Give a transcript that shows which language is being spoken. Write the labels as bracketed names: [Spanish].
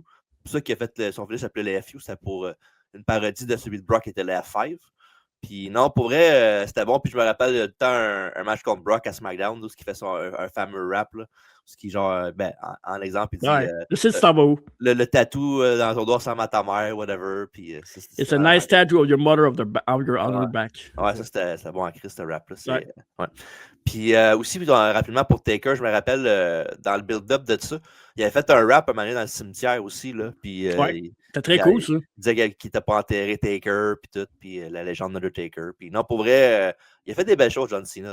[French] C'est pour ça qu'il a fait son fils s'appelait le FU, c'était pour une parodie de celui de Brock qui était le F5. Puis non, pour vrai, c'était bon. Puis je me rappelle tout le temps un match contre Brock à SmackDown, où il fait un fameux rap. Là, ce qui, genre, en exemple, il dit le site, ça va où? Le tatou dans ton doigt ressemble à ta mère, whatever. Puis, [English] It's a nice tattoo of your mother on your back. [French] Ouais, ça c'était bon à Chris, ce rap-là. Ouais. Puis aussi, rapidement pour Taker, je me rappelle dans le build-up de ça, il avait fait un rap à un moment donné dans le cimetière aussi. Là, puis, c'était très cool, ça. Il disait qu'il n'était pas enterré Taker, puis tout, puis la légende d'Undertaker. Puis non, pour vrai, il a fait des belles choses, John Cena.